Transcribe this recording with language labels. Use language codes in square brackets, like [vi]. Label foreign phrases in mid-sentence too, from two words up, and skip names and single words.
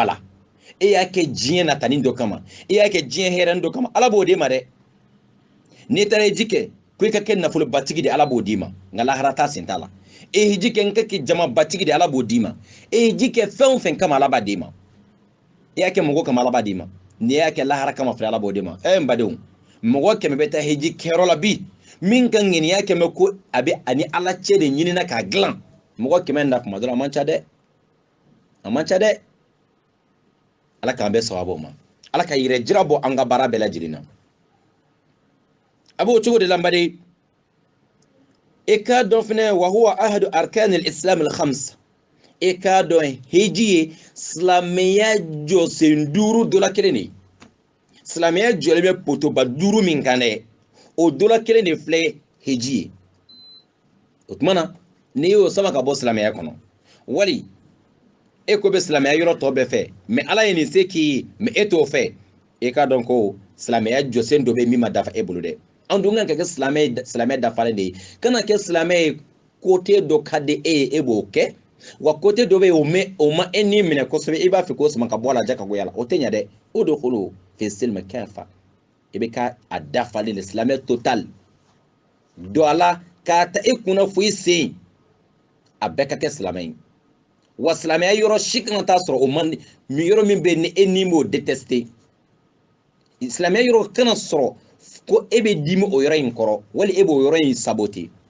[bm] a la e y'a kɛ diɲɛ natani dɔ kama e y'a kɛ diɲɛ hɛrɛ dɔ kama ala b'o d'e ma dɛ n'i taara heji kɛ ko i ka kɛ nafolobatigi de ala b'o d'i ma nka lahara ta sen t'a la e heji kɛ n ka kɛ jamabatigi de ala b'o d'i ma e heji kɛ fɛn o fɛn kama ala b'a d'i ma e y'a kɛ mɔgɔ kama ala b'a d'i ma n'i y'a kɛ lahara kama fɛ ala b'o d'i ma n badenw mɔgɔ 100 bɛ taa heji kɛyɔrɔ la bi min ka ŋɛniya 100 ko a bɛ ani ala cɛ de ɲinina k'a dilan mɔgɔ 100 na kuma dɔrɔn a man ca dɛ ala k'an bɛ sababu ma ala ka yɛrɛ jira bɔ an ka baara bɛɛ lajɛlen na a b'o cogo de la n baden e k'a dɔn fɛnɛ [ar] وهو أحد أركان الإسلام الخمس [bm] e k'a dɔn heji ye silamɛya jɔsen 5 dɔ la kelen de silamɛya jɔlen bɛ potoba 5 min kan dɛ o dɔ la kelen de filɛ heji ye o tuma na n'i y'o sama ka bɔ silamɛya kɔnɔ wali e ko bɛ silamɛya yɔrɔ tɔ bɛɛ fɛ mais ala ye nin se k'i ye mais e t'o fɛ e k'a dɔn ko silamɛya jɔsen dɔ bɛ min ma dafa e bolo dɛ an dun kan ka kɛ silamɛ dafalen de ye kana kɛ silamɛ ye côté dɔ ka di e ye e b'o kɛ wa côté dɔ bɛ yen o ma e ni minɛ kosɛbɛ i b'a fɛ k'o sama ka bɔ a la ja ka goya la o tɛ ɲɛ dɛ o de kolo [ar] في السلم كافة [bm] i bɛ ka a dafalen de silamɛ total don a la k'a ta e kunna fo i sen a bɛɛ ka kɛ silamɛ ye wa silamɛya yɔrɔ si kan ka taa sɔrɔ o man yɔrɔ min bɛ ni e ni m'o détester silamɛya yɔrɔ kana sɔrɔ ko e bɛ dimi o yɔrɔ in kɔrɔ wali e b'o yɔrɔ in saboter